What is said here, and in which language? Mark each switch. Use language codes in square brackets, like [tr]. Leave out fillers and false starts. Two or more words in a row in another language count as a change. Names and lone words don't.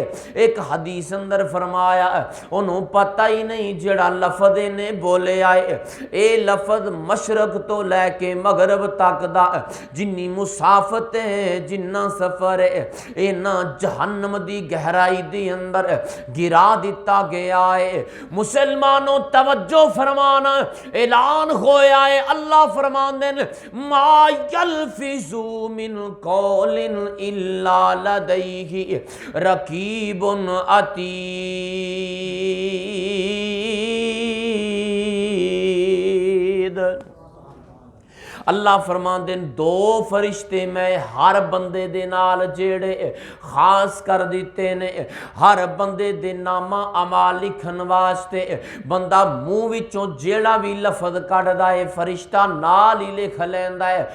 [pa] اک حدیث اندر فرمایا اونوں پتا ہی نہیں جیہڑا لفظ نے بولے آئے اے لفظ مشرق توں لے کے مغرب تک دا جنی مسافت ہے جنا سفر ہے انا جہنم دی گہرائی دے اندر گرا دتا گیا ہے. مسلمانو توجہ فرمانا اعلان ہویا ہے اللہ فرماندے نے [ar] ما يلفظ من قول إلا لديه رقيب عتيد. [pa] اللہ فرماندے دو فرشتے میں ہر بندے دے نال جیہڑے خاص کر دتے نے ہر بندے دے نامہ اعمال لکھن واسطے بندہ منہ وچوں جیہڑا وی لفظ کڈھدا ہے فرشتہ نال ہی لکھ لیندا ہے.